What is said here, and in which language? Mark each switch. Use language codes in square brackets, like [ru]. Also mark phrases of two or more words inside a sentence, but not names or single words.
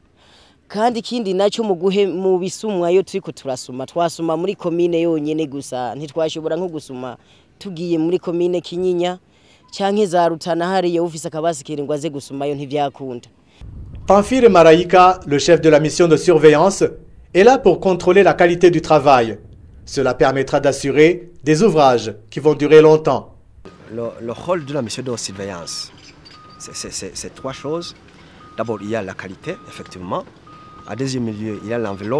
[rn] Kandi kindi naco mu bisumwa yo turiko turasuma twasuma muri komine yonyene gusa ntitwashobora nko gusuma tugiye muri komine Kinyinya canke za Rutana hariye ufise akabasikira ngo aze gusumayo ntivyakunda. [fr] Pamphile Maraïka, le chef de la mission de surveillance, est là pour contrôler la qualité du travail. Cela permettra d'assurer des ouvrages qui vont durer longtemps. Le rôle de la mission de surveillance, c'est trois choses. D'abord, il y a la qualité, effectivement. À deuxième lieu, il y a l'enveloppe.